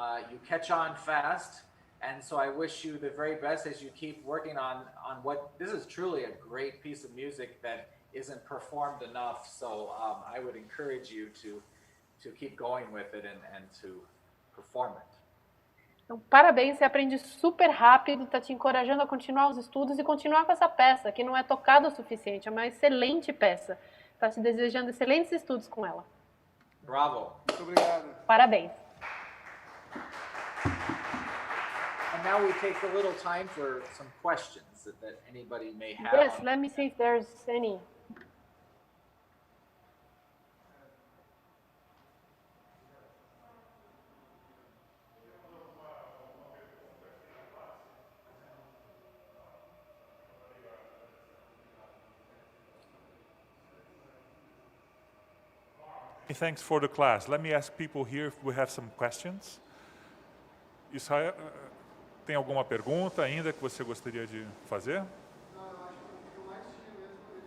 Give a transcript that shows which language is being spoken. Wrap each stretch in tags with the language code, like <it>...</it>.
<en>You catch on fast, and so I wish you the very best as you keep working on what this is truly a great piece of music that isn't performed enough. So I would encourage you to keep going with it and to perform it.</en> <pt>Então, parabéns, você aprende super rápido, está te encorajando a continuar os estudos e continuar com essa peça, que não é tocada o suficiente, é uma excelente peça. Está te desejando excelentes estudos com ela.</pt> <en>Bravo.</en> <pt>Muito obrigado. Parabéns.</pt> <en>And now we take a little time for some questions that anybody may have. Yes, let me see if there's any. Thanks for the class. Let me ask people here if we have some questions.</en> <pt>Israel, tem alguma pergunta ainda que você gostaria de fazer? Não, eu acho que o que eu mais tinha mesmo</pt>